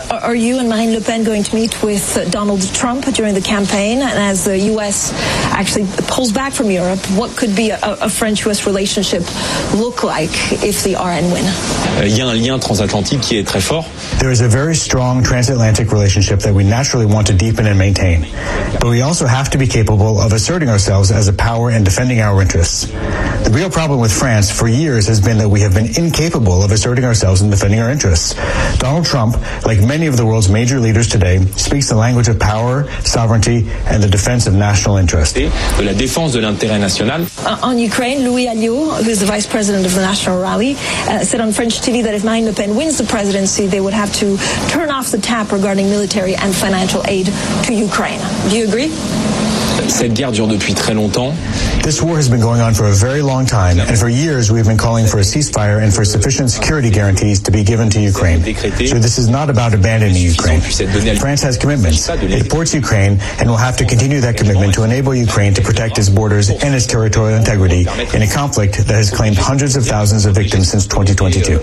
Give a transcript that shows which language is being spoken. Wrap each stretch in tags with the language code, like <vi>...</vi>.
<en>Are you and Marine Le Pen going to meet with Donald Trump during the campaign? And as the U.S. actually pulls back from Europe, what could be a French-U.S. relationship look like if the RN win?</en> <fr>Il y a un lien transatlantique qui est très fort.</fr> <en>There is a very strong transatlantic relationship that we naturally want to deepen and maintain. But we also have to be capable of asserting ourselves as a power and defending our interests. The real problem with France for years has been that we have been incapable of asserting ourselves and defending our interests. Donald Trump, like many of the world's major leaders today, speaks the language of power, sovereignty, and the defense of national interest.</en> <fr>De la défense de l'intérêt national.</fr> <en>On Ukraine, Louis Alliot, who is the vice president of the National Rally, said on French TV that if Marine Le Pen wins the presidency, they would have to turn off the tap regarding military and financial aid to Ukraine. Do you agree?</en> <fr>Cette guerre dure depuis très longtemps.</fr> <en>This war has been going on for a very long time, and for years we've been calling for a ceasefire and for sufficient security guarantees to be given to Ukraine. So this is not about abandoning Ukraine. France has commitments. It supports Ukraine and will have to continue that commitment to enable Ukraine to protect its borders and its territorial integrity in a conflict that has claimed hundreds of thousands of victims since 2022.</en>